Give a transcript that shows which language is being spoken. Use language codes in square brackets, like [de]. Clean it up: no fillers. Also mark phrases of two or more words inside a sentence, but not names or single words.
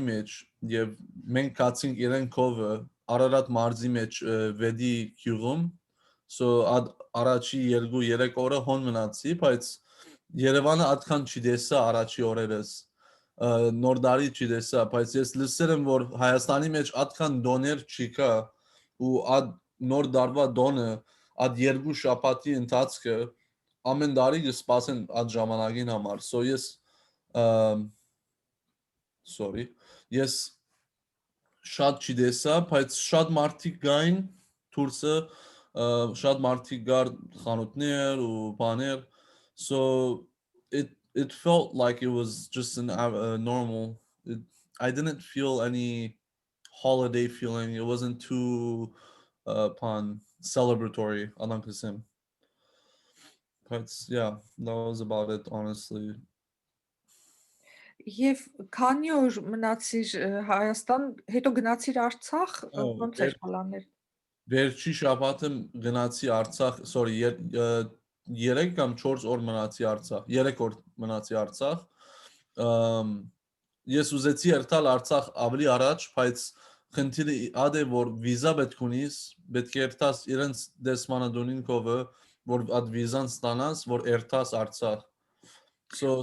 [hy] մեջ եւ մենք գացինք իրեն կովը Արարատ մարզի մեջ վեդի գյուղում so առաջի 2-3 օրը հոն մնացի բայց Երևանը այդքան չդեսա առաջի օրերս նոր տարի չդեսա բայց ես լսել եմ որ Հայաստանի մեջ այդքան դոներ չկա ու այդ նոր տարվա դոնը այդ 2 շաբաթի ընթացքը ամեն տարի կսպասեն այդ ժամանակին համար so ես ես շատ չդեսա բայց շատ մարդիկ գային դուրսը շատ մարդիկ գար խանութներ ու բաներ [en] so it felt like it was just normal I didn't feel any holiday feeling it wasn't too celebratory anankasem but yeah that was about it honestly [hy] Եվ քանի օր մնացիր Հայաստան, հետո գնացիր Արցախ, ոնց էր պլաններ։ Վերջի շաբաթը գնացի Արցախ, sorry, 3 կամ 4 օր մնացի Արցախ, 3 օր մնացի Արցախ։ Ես ուզեցի երթալ Արցախ ավելի առաջ, բայց խնդիրը ադե որ վիզա պետք ունիս, պետք է երթաս իրենց դեսմանադոնին կովը, որ այդ վիզան ստանաս, որ երթաս Արցախ։ So